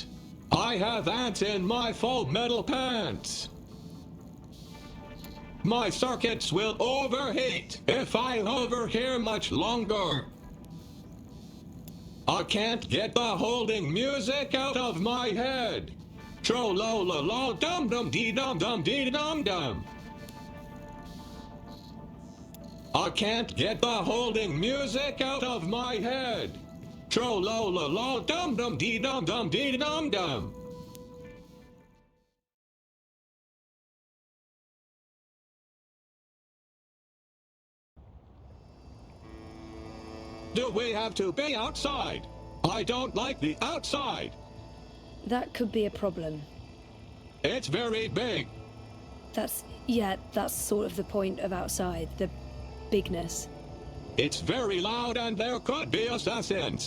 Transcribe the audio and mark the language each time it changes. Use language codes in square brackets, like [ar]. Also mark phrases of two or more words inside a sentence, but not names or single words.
[en] I have ants in my full metal pants. My circuits will overheat if I hover here much longer. I can't get the holding music out of my head. Tro-lo-lo-lo, dum-dum-dee-dum-dum-dee-dum-dum. I can't get the holding music out of my head. Tro-lo-lo-lo, dum-dum-dee-dum-dum-dee-dum-dum. Do we have to be outside? I don't like the outside. That could be a problem. It's very big. That's sort of the point of outside, the bigness. It's very loud and there could be assassins.